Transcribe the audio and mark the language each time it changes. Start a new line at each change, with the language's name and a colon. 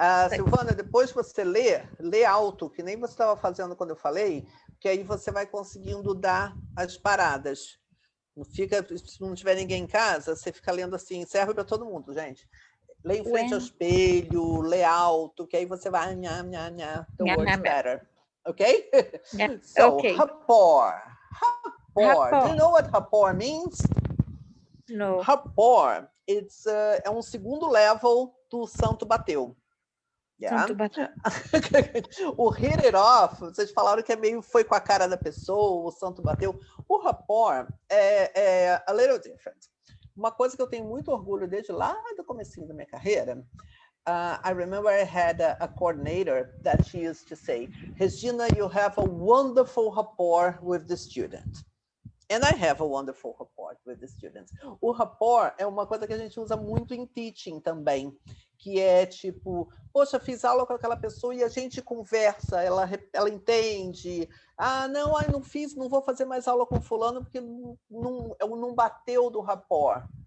Portuguese: Silvana, depois você lê alto, que nem você estava fazendo quando eu falei, que aí você vai conseguindo dar as paradas. Não fica, se não tiver ninguém em casa, você fica lendo assim, serve para todo mundo, gente. Lê em frente ao espelho, lê alto, que aí você vai
English: the words better. Okay? Yeah. So, okay. rapport. Do you know what rapport means? No.
Portuguese: Rapport, é um segundo level do santo bateu.
English: Yeah.
Portuguese: Santo bateu. O hit it off, vocês falaram que foi com a cara da pessoa, o santo bateu. O rapport é
English: a little different.
Portuguese: Uma coisa que eu tenho muito orgulho desde lá do comecinho da minha carreira,
English: I remember I had a coordinator that she used to say, Regina, you have a wonderful rapport with the student. And I have a wonderful rapport with the students.
Portuguese: O rapport é uma coisa que a gente usa muito em teaching também, que é tipo, poxa, fiz aula com aquela pessoa e a gente conversa, ela entende. Ah, não, não fiz, não vou fazer mais aula com fulano porque não bateu do rapport.